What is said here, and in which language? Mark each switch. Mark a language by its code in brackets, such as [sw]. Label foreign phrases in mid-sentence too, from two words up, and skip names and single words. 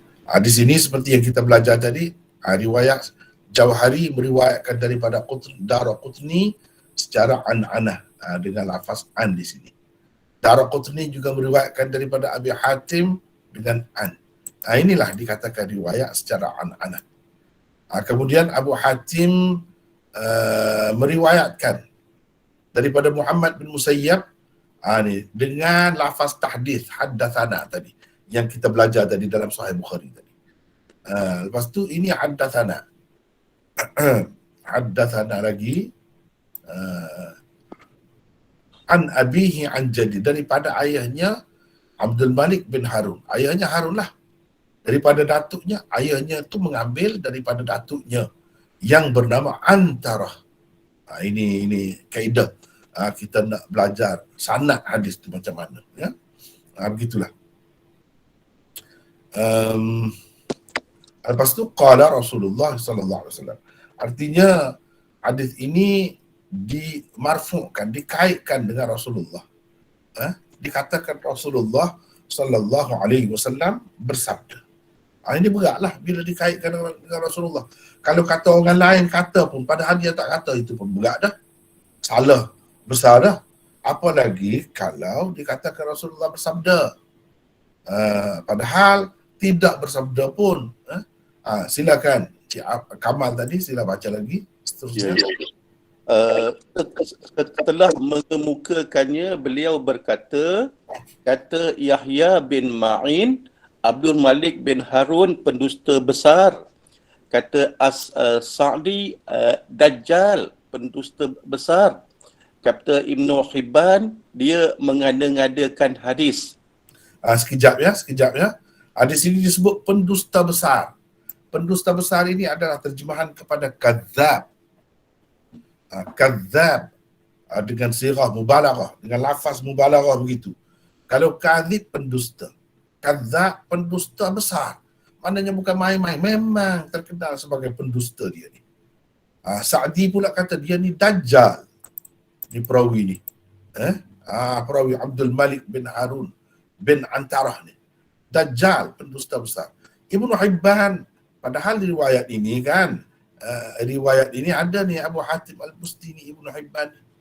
[ms] Di sini seperti yang kita belajar tadi, riwayat Jauhari meriwayatkan daripada Daruqutni secara an-anah dengan lafaz an di sini. Daruqutni juga meriwayatkan daripada Abi Hatim dengan an. Inilah dikatakan riwayat secara an-anah. Kemudian Abu Hatim meriwayatkan daripada Muhammad bin Musayyab dengan lafaz [ar] تحديث حدثنا [ms] tadi yang kita belajar tadi dalam Sahih Bukhari tadi. Lepas tu ini haddatsana. Haddatsana lagi [ar] عن أبيه عن جده, [ms] daripada ayahnya Abdul Malik bin Harun. Ayahnya Harun lah. Daripada datuknya, ayahnya tu mengambil daripada datuknya yang bernama Antara. Ini kaedah. Kita nak belajar sanad hadis tu macam mana, ya. Begitulah. Lepas tu [ar] قال رسول الله صلى الله عليه وسلم. [ms] Artinya hadis ini dimarfu'kan, dikaitkan dengan Rasulullah. Dikatakan Rasulullah [ar] صلى الله عليه وسلم [ms] bersabda. Ini beratlah bila dikaitkan dengan Rasulullah. Kalau kata orang lain kata pun, padahal dia tak kata, itu pun berat dah. Salah besar dah. Apalagi kalau dikatakan Rasulullah bersabda. Padahal tidak bersabda pun. Silakan Cik Kamal tadi, sila baca lagi seterusnya. Setelah mengemukakannya, beliau berkata, kata Yahya bin Ma'in, Abdul Malik bin Harun pendusta besar. Kata Sa'di, Dajjal pendusta besar. Kata Ibnu Hibban, dia mengada-ngadakan hadis. Sekejap ya. Di sini disebut pendusta besar. Pendusta besar ini adalah terjemahan kepada kadzab. Kadzab dengan sirah mubalaghah, dengan lafaz mubalaghah begitu. Kalau kadzib pendusta, kadzab pendusta besar. Maknanya bukan main-main, memang terkenal sebagai pendusta dia ni. Sa'di pula kata dia ni Dajjal. Ni perawi ni. Perawi Abdul Malik bin Harun bin Antarah ni. Dajjal, pendusta besar. Ibnu Hibban, padahal riwayat ini kan, riwayat ini ada ni Abu Hatim Al-Busti ni, Ibnu Hibban.